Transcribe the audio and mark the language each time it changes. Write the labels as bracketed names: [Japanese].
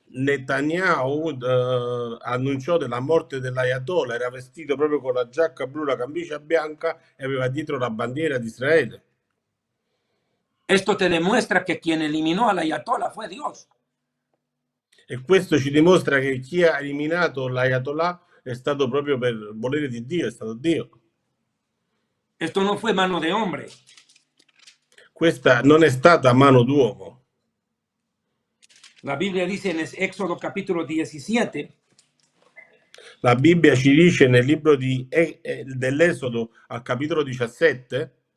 [Italian] Netanyahu annunciò della morte dell'Ayatollah, era vestito proprio con la giacca blu, la camicia bianca e aveva dietro la bandiera di Israele. [Spanish] Esto te demuestra que quien eliminó al ayatollah fue Dios. [Italian] E questo ci dimostra che chi ha eliminato l'Ayatollah è stato proprio per volere di Dio, è stato Dio. [Spanish] Esto no fue mano de hombre. [Italian] Questa non è stata mano d'uomo. [Spanish] La Biblia dice en Éxodo capítulo 17, [Italian] La Bibbia ci dice nel libro dell'Esodo al capitolo 17,